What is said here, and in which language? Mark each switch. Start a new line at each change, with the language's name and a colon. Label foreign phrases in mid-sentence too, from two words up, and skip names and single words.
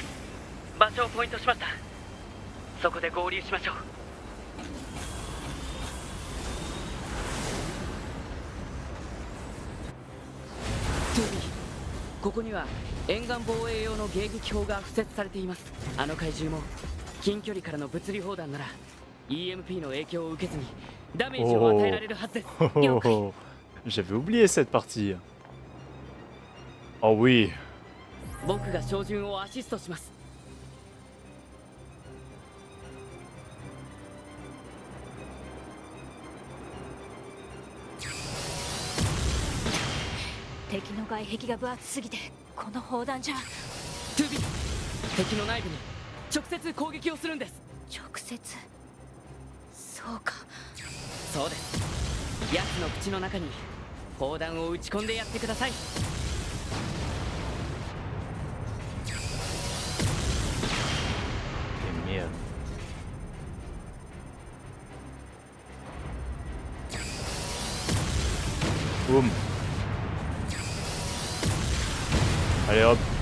Japanese: 場所をポイントしました。そこで合流しましょう。2B、ここには沿岸防衛用の迎撃砲が敷設されています。あの怪獣も近距離からの物理砲弾なら EMP の影響を受けずにダメージを与えられるはずです。了解。
French: J'avais oublié cette partie. Oh oui.
Japanese: 僕が照準をアシストします。敵の外壁が分厚すぎてこの砲弾じゃ。 2B、敵の内部に直接攻撃をするんです。直接。そうか。そうです。奴の口の中に砲弾を撃ち込んでやってください。
French: Merde. Boum. Allez hop.